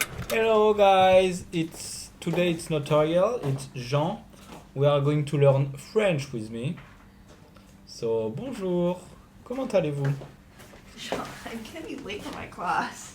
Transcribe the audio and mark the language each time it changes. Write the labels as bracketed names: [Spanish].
[English] Hello guys, today it's not Arielle, it's Jean. We are going to learn French with me. [French] So bonjour, comment allez-vous? [English] Jean, I'm gonna be late for my class.